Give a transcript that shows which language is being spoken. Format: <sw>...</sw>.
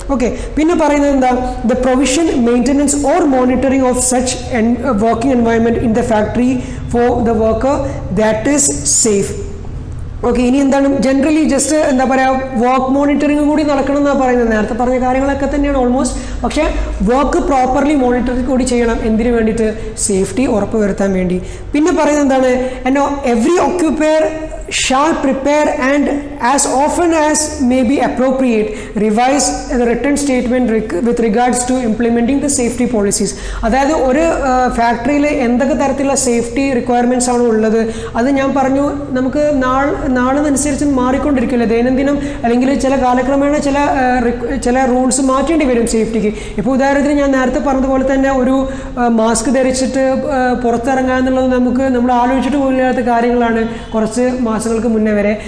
<en>okay,</en> <ml>പിന്നെ പറയുന്നത് എന്താ,</ml> <en>The provision, maintenance or monitoring of such working environment in the factory for the worker that is safe.</en> <ml>Okay, ഇനി എന്താണ്, generally just എന്താ പറയുക, work monitoring കൂടി നടക്കണം എന്നാണ് പറയുന്നത്. നേരത്തെ പറഞ്ഞ കാര്യങ്ങളൊക്കെ തന്നെയാണ് ഓൾമോസ്റ്റ്. പക്ഷേ വർക്ക് പ്രോപ്പർലി മോണിറ്ററിങ് കൂടി ചെയ്യണം. എന്തിനു വേണ്ടിയിട്ട്, സേഫ്റ്റി ഉറപ്പ് വരുത്താൻ വേണ്ടി. പിന്നെ പറയുന്നത് എന്താണ്,</ml> <en>Every occupier shall prepare and as often as may be appropriate revise the written statement with regards to implementing the safety policies.</en> <ml>അതായത് ഒരു ഫാക്ടറിയിൽ എന്തൊക്കെ തരത്തിലുള്ള സേഫ്റ്റി റിക്വയർമെൻറ്റ്സ് ആണ് ഉള്ളത് അത് ഞാൻ പറഞ്ഞു നമുക്ക് നാളിനനുസരിച്ച് മാറിക്കൊണ്ടിരിക്കില്ല ദൈനംദിനം അല്ലെങ്കിൽ ചില കാലക്രമേണ ചില റൂൾസ് മാറ്റേണ്ടി വരും സേഫ്റ്റിക്ക്. ഇപ്പോൾ ഉദാഹരണത്തിന് ഞാൻ നേരത്തെ പറഞ്ഞതുപോലെ തന്നെ ഒരു മാസ്ക് ധരിച്ചിട്ട് പുറത്തിറങ്ങുക എന്നുള്ളത് നമ്മൾ ആലോചിച്ചിട്ട് പോലില്ലാത്ത കാര്യങ്ങളാണ് കുറച്ച് മാസങ്ങൾക്ക് മുന്നേ വരെ.</ml>